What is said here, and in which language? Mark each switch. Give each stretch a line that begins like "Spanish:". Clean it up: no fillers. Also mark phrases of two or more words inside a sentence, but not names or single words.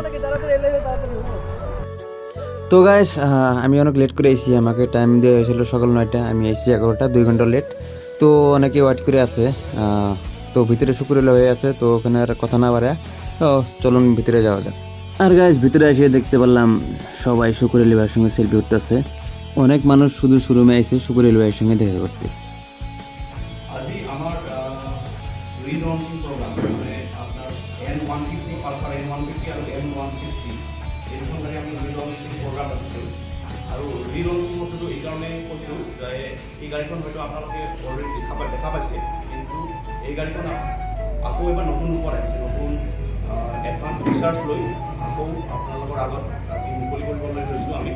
Bangla: তো গাইস, আমি অনেক লেট করে এসেছি, আমাকে টাইম দেওয়া হয়েছিল সকাল 9টা, আমি এসেছি 11টা, 2 ঘন্টা লেট। তো অনেকে ওয়েট করে আছে, তো ভিতরে শুকুরেলা হয়ে আছে। তো ওখানে আর কথা না বাড়ে চলুন ভিতরে যাওয়া যাক। আর গাইস, ভিতরে এসে দেখতে পারলাম সবাই শুকুরেলি ভাইয়ের সঙ্গে সেলফি উঠতেছে। অনেক মানুষ শুধু শোরুমে এসে শুকুরেলি ভাইয়ের সঙ্গে দেখা করতে।
Assamese: N150 পালসাৰ N150 আৰু N160 এইখন গাড়ী আমি
English: relaunching program
Assamese: ৰাখিছোঁ। আৰু ৰিলঞ্চিং বস্তুটো এইকাৰণে কৈছোঁ যে এই গাড়ীখন হয়তো আপোনালোকে অলৰেডি দেখা পাইছে, কিন্তু এই গাড়ীখন আকৌ এবাৰ নতুন ৰূপত আহিছে, নতুন
English: advance features
Assamese: লৈ আকৌ আপোনালোকৰ আগত আজি মুকলি কৰিবলৈ লৈছোঁ আমি।